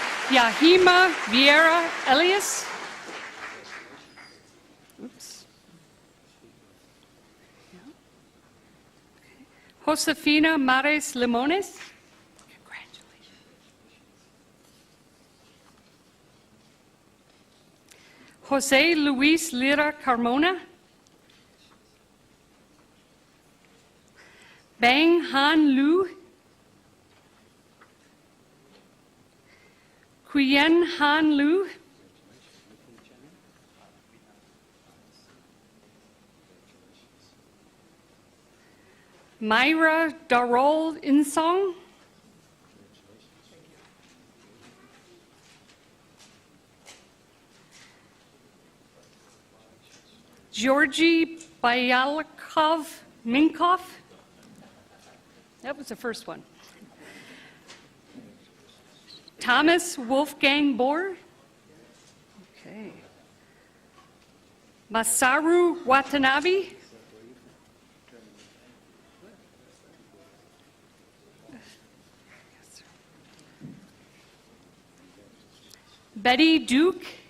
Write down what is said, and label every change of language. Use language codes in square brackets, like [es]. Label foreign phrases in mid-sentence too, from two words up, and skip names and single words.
[en] Yahima Vieira Elias. Oops. Josefina Mares Limones. Congratulations. Jose Luis Lira Carmona. Bang Han Lu. Quyen Han Lu. Myra Darol Insong. Georgy Byalkov Minkov. That was the first one. Thomas Wolfgang Bohr. Okay. Masaru Watanabe. Betty Duke.